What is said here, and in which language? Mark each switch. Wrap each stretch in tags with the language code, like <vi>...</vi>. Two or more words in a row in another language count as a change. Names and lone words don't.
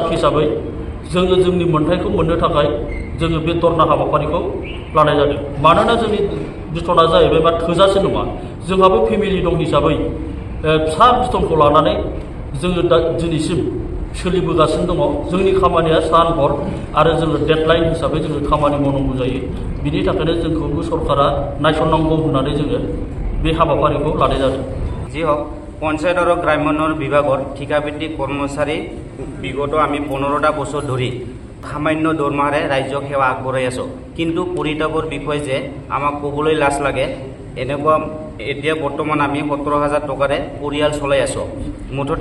<brx>हिसाबै जोङो जोंनि मोन्थायखौ मोननो थाखाय जोङो बे धरना हाबाफारिखौ लानाय जादों मानोना जोंनि बेथना जाहैबाय मा थोजासे नङा जोंहाबो फेमिलि दं हिसाबै फिसा बेथनखौ लानानै जोङो दा दिनैसिम सोलिबोगासिनो दङ जोंनि खामानिया सान हर आरो जोङो डेडलाइन हिसाबै जोङो खामानि मावनांगौ जायो बिनि थाखायनो जोंखौबो सरकारा नायसननांगौ होननानै जोङो बे हाबाफारिखौ लानाय जादों</brx> <as>जी हक পঞ্চায়ত और গ্রাম্যোন্নয়ন বিভাগৰ ঠিকাভিত্তিক কৰ্মচাৰী বিগত আমি 15টা বছৰ ধৰি সামান্য দৰমহাৰে ৰাজ্যক সেৱা আগবঢ়াই আছো কিন্তু পৰিতাপৰ বিষয় যে আমাক ক'বলৈ লাজ লাগে এনেকুৱা এতিয়া বৰ্তমান আমি 17,000 টকাৰে পৰিয়াল চলাই আছো মুঠতে</as>